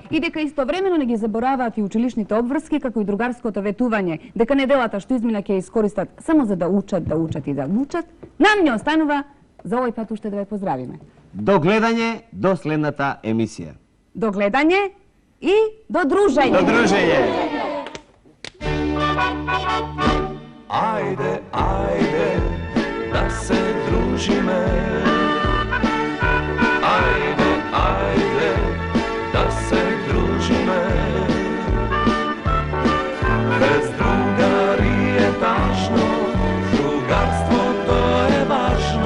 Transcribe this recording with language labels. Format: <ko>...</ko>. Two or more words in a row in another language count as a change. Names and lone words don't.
<mk>И дека истовремено не ги забораваат и училишните обврски, како и другарското ветување, дека неделата што измина ќе искористат само за да учат и да учат, нам не останува за овој пат уште да ве поздравиме. До гледање до следната емисија. До гледање и до дружење. До дружење. Ајде, ајде, да се дружиме. Ајде, ајде, да се дружиме. Без другари је ташно, другарство то је важно.</mk>